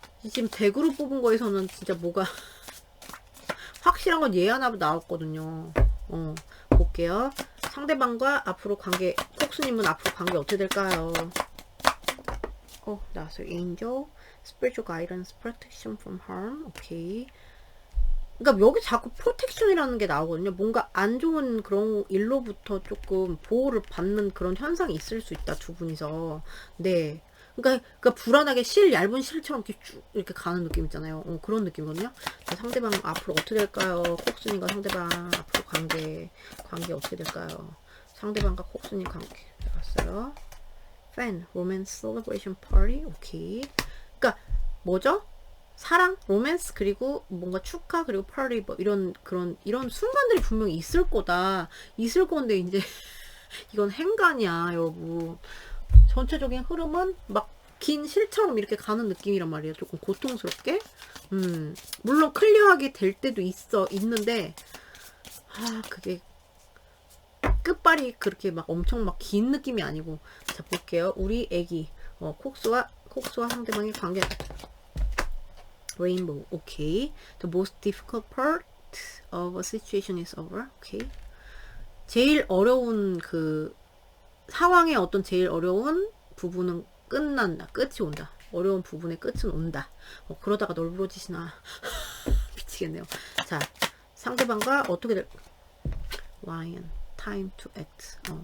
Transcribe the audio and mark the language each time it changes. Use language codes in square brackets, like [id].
[ko] 지금 덱으로 뽑은 거에서는 진짜 뭐가 확실한 건 얘 하나 나왔거든요. 볼게요. 상대방과 앞으로 관계, 콕스님은 앞으로 관계 어떻게 될까요? 나왔어요. [en] Angel, Spiritual Guidance, Protection from Harm. [ko] 오케이. 그러니까 여기 자꾸 프로텍션이라는 게 나오거든요. 뭔가 안 좋은 그런 일로부터 조금 보호를 받는 그런 현상이 있을 수 있다. 두 분이서. 네. 그러니까 불안하게 얇은 실처럼 이렇게 쭉 이렇게 가는 느낌 있잖아요. 그런 느낌이거든요. 자, 상대방 앞으로 어떻게 될까요? 콕스님과 상대방 앞으로 관계 어떻게 될까요? 상대방과 콕스님 관계 들어갔어요. [en] Fan, Romance Celebration Party. [ko] 오케이. 그러니까 뭐죠? 사랑, 로맨스, 그리고 뭔가 축하, 그리고 파티, 뭐 이런 순간들이 분명히 있을 거다. 있을 건데 이제 이건 행간이야, 여러분. 전체적인 흐름은 막 긴 실처럼 이렇게 가는 느낌이란 말이에요. 조금 고통스럽게. 물론 클리어하게 될 때도 있는데 그게 끝발이 그렇게 막 엄청 막 긴 느낌이 아니고. 자, 볼게요. 우리 애기 콕스와 상대방의 관계. [en] Rainbow. Okay. The most difficult part of a situation is over. Okay. [ko] 제일 어려운 그 상황의 어떤 제일 어려운 부분은 끝난다. 끝이 온다. 어려운 부분의 끝은 온다. 그러다가 널브러지시나. 미치겠네요. 자, 상대방과 어떻게 될, [en] lion, time to act.